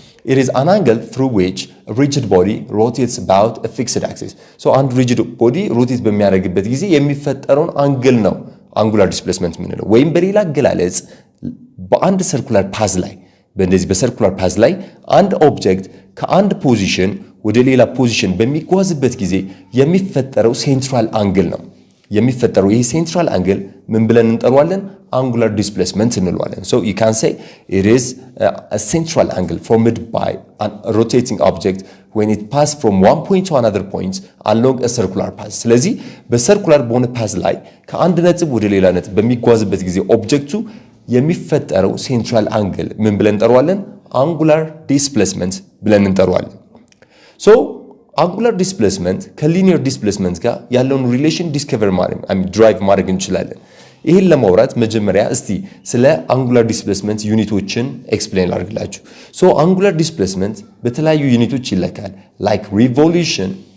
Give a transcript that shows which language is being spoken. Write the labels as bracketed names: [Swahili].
[English] it is an angle through which a rigid body rotates about a fixed axis። [Amharic] so አንድ rigid body rotate በሚያደርግበት ጊዜ የሚፈጠረውን አንግል ነው angular displacement የምንለው። ወይም በሌላ አገላለጽ በአንድ ሰርኩላር ፓዝ ላይ በእንደዚህ በሰርኩላር ፓዝ ላይ አንድ ኦብጀክት ከአንድ ፖዚሽን ወደ ሌላ ፖዚሽን በሚጓዝበት ጊዜ የሚፈጠረው ሴንትራል አንግል ነው። የሚፈጠረው ይሄ ሴንትራል አንግል ምን ብለን እንጠራዋለን? angular displacement እንለዋለን። [English] so you can say it is a central angle formed by a rotating object when it passes from one point to another point along a circular path። [Amharic] ስለዚህ በሰርኩላር በሆነ ፓዝ ላይ ከአንድ ነጥብ ወደ ሌላ ነጥብ በሚጓዝበት ጊዜ ኦብጀክቱ የሚፈጠረው ሴንትራል አንግል ምን ብለን እንጠራዋለን? angular displacement ብለን እንጠራዋለን። so angular displacement ከሊኒየር ዲስፕሌስመንት ጋር ያለውን ሪሌሽን ዲስከቨር ድራይቭ ማድረግ እንችላለን። ይሄን ለማውራት መጀመሪያ እስቲ ስለ angular displacement ዩኒቶችን ኤክስፕሌን ላድርግላችሁ። so angular displacement በተለያዩ ዩኒቶች ይለካል like revolution,